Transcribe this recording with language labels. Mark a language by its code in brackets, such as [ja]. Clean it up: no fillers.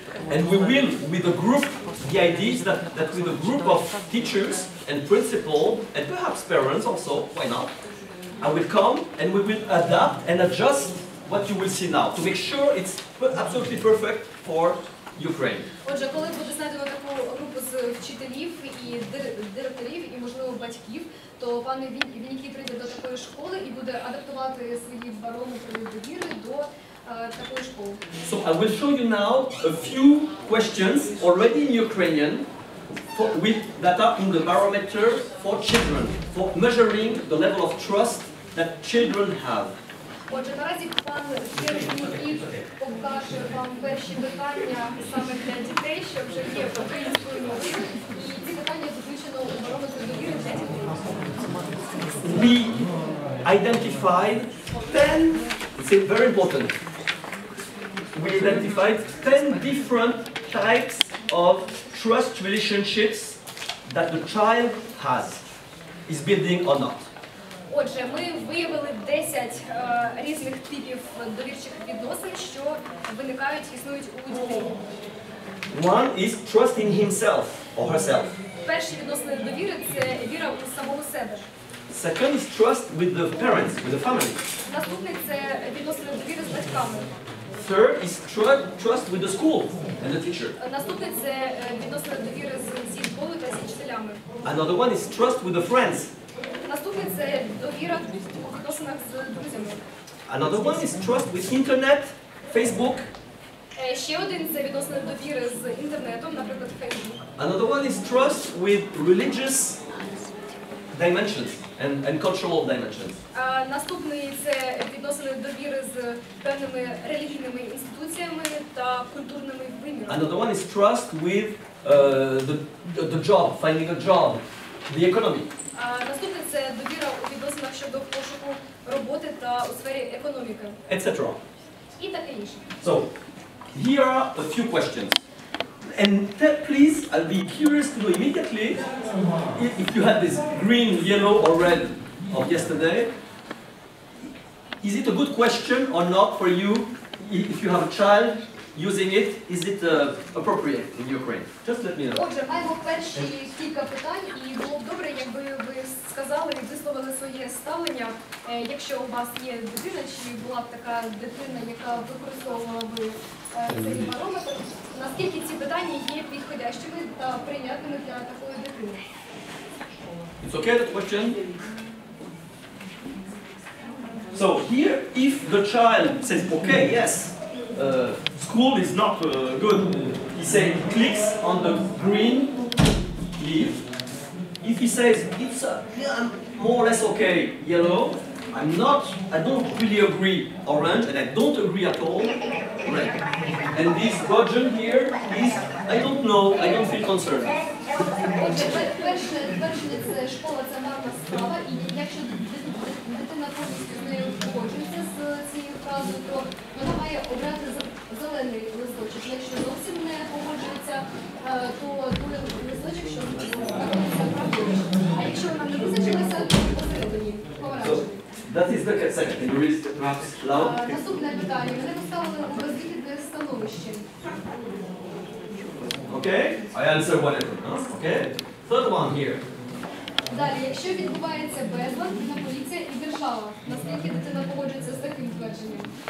[en] And we will, with a group, the idea is that with a group of teachers and principal, and perhaps parents also, why not, I will come and we will adapt and adjust what you will see now, to make sure it's absolutely perfect for Ukraine. [uk] Отже, коли буде знайдено таку групу з вчителів і директорів, і, можливо, батьків, то пан Вінікі прийде до такої школи і буде адаптувати свої барометри довіри до такої школи. [en] So I will show you now a few questions already in Ukrainian that are in the barometer for children, for measuring the level of trust that children have. [uk] Отже, наразі пан Вінікі покаже вам перші питання саме для дітей, що вже є українською мовою, і ці питання включено у барометр довіри для дітей. [en] We identified 10, it's very important, we identified 10 different types of trust relationships that the child has, is building or not. [uk] Отже, ми виявили 10 різних типів довірчих відносин, що виникають, існують у дітей. [en] One is trust in himself or herself. [uk] Перші відносини довіри – це віра у самого себе. [en] Second is trust with the parents, with the family. [uk] Наступний – це відносини довіри з батьками. [en] Third is trust with the school and the teacher. [uk] Наступний – це відносини довіри зі школою та зі вчителями. [en] Another one is trust with the friends. [uk] Наступний – це довіра у відносинах з друзями. [en] Another one is trust with internet, Facebook. [uk] Ще один – це відносини довіри з інтернетом, наприклад, Facebook. [en] Another one is trust with religious dimensions and cultural dimensions. [uk] Наступний – це відносини довіри з певними релігійними інституціями та культурними вимірами. [en] Another one is trust with the job, finding a job, the economy. [uk] Наступне – це довіра у відносинах щодо пошуку роботи та у сфері економіки. [en] Etc. [uk] І таке інше. [en] So, here are a few questions. And please, I'll be curious to know immediately if you had this green, yellow, or red of yesterday. Is it a good question or not for you if you have a child using it? Is it appropriate in Ukraine? Just let me know. [uk] Отже, маємо перші кілька питань, і було б добре, якби ви сказали і висловили своє ставлення, якщо у вас є дитина, чи була б така дитина, яка використовувала би цей барометр, наскільки ці питання є підходящими та прийнятними для такої дитини? [en] It's okay, that question? So here, if the child says, okay, yes, school is not good, he clicks on the green leaf. If he says, it's more or less okay, yellow, I don't really agree, orange, and I don't agree at all, red. And this Roger here is, I don't know, I don't feel concerned. [uk] Перше – це школа, це марна справа. людина повністю з нею погоджується з цією фразою, то вона має обрати зелений листочок. Якщо зовсім не погоджується, то той листочок, що знаходиться праворуч. А якщо вона не визначилася, то посередині, помаранчевий. [en] That is the second thing. [uk] Наступне питання. Мене поставили у безвихідне становище. [en] Okay, I answer whatever. No? Okay. Third one here. [uk] Далі, якщо відбувається безлад, на поліція і держава. Наскільки дитина погоджується з таким твердженням?